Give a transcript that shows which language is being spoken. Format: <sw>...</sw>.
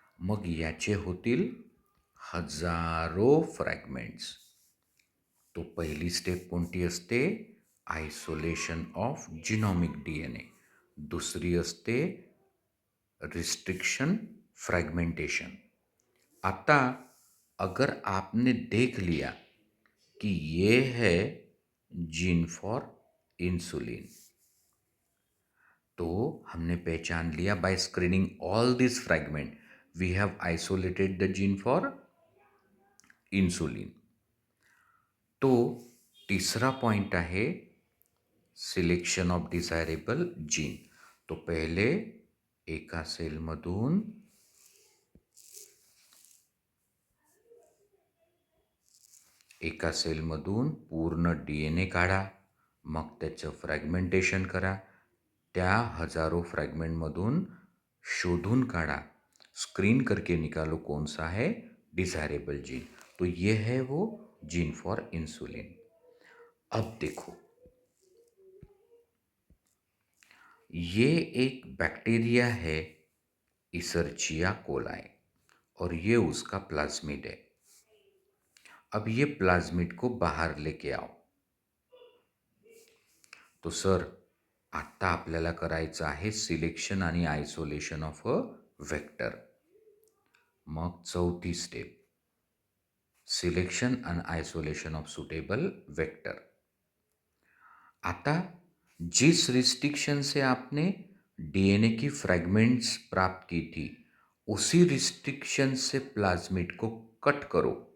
<mr>मग याचे होतील हजारो फ्रॅगमेंट्स. तो पहिली स्टेप कोणती असते?</mr> <en>Isolation of genomic DNA.</en> <mr>दूसरी असते रिस्ट्रिक्शन फ्रैगमेंटेशन.</mr> <hi>आता अगर आपने देख लिया कि ये है जीन फॉर इंसुलिन, तो हमने पहचान लिया</hi> <en>By screening all this fragment we have isolated the gene for insulin.</en> <mr>तो तीसरा पॉइंट आहे सिलेक्शन ऑफ डिझायरेबल जीन. तो पहिले एका सेलमधून पूर्ण DNA काढा, मग त्याचं फ्रॅगमेंटेशन करा. त्या हजारों फ्रैगमेंटमधून शोधून काढा,</mr> <hi>स्क्रीन करके निकालो कौन सा है डिजायरेबल जीन. तो ये है वो जीन फॉर इंसुलिन. अब देखो, ये एक बैक्टीरिया है इसर्चिया कोलाई और ये उसका प्लाज्मिड है. अब ये प्लाज्मिड को बाहर लेके आओ.</hi> <mr>तो सर, आता आपल्याला करायचं आहे सिलेक्शन आणि आयसोलेशन ऑफ अ वेक्टर. मग चौथी step,</mr> <en>Selection and isolation of suitable vector.</en> <hi>आता जिस रिस्ट्रिक्शन से आपने DNA की फ्रैगमेंट्स प्राप्त की थी, उसी रिस्ट्रिक्शन से प्लाज्मिड को कट करो.</hi>